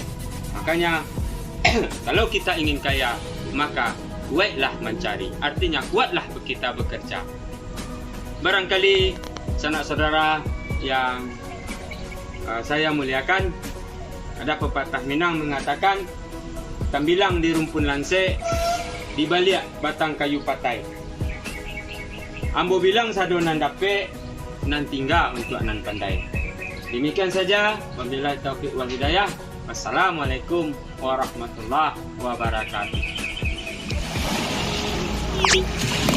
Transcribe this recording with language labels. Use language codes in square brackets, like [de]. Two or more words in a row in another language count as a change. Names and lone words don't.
[id] Makanya kalau kita ingin kaya, maka kuatlah mencari, artinya kuatlah kita bekerja. Barangkali sanak saudara yang saya muliakan, ada pepatah Minang mengatakan, [min] tambilang di rumpun lanse, di balik batang kayu patai. Ambo bilang sadonan dape, nan tinggal untuk nan pandai. [id] Demikian saja, [ar] وبالله التوفيق والهداية. والسلام عليكم ورحمة الله وبركاته.